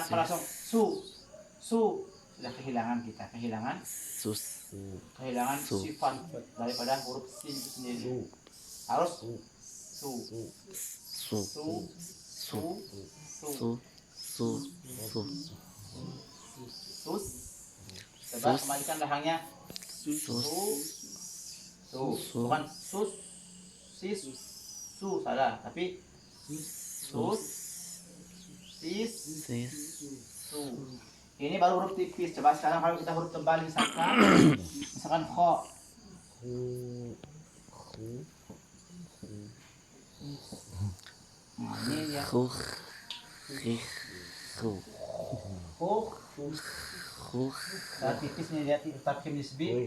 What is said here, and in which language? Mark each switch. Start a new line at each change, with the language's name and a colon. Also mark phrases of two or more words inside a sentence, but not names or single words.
Indonesian: Kalau langsung su sudah kehilangan Sus. sifat daripada huruf sin itu sendiri. Harus su Su. sus. Coba kembalikan rahangnya. Bukan sus su salah, tapi sus su. Ini baru huruf tipis. Coba sekarang kalau kita huruf tebal misalkan kho. Nah, ini ya. Kho. Tipis nih, lihat
Arabic: تفخيم نسبي.